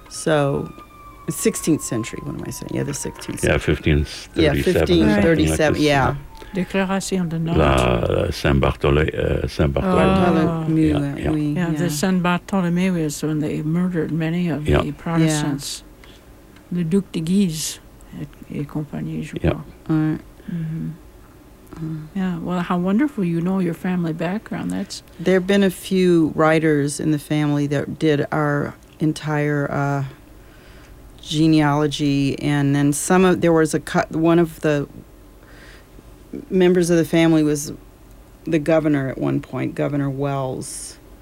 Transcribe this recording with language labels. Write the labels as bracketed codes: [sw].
[en] So, 16th century, what am I saying? Yeah, the 16th century. Yeah, 1537, right. Yeah. [fr] Déclaration de Nantes. [en] Saint-Bartholomew. Oh. The Saint-Bartholomew is when they murdered many of the Protestants. Yeah. [fr] Le Duc de Guise et compagnie, je crois. [en] Well, how wonderful you know your family background. There have been a few writers in the family that did our entire genealogy, and then one of the members of the family was the governor at one point, Governor Wells.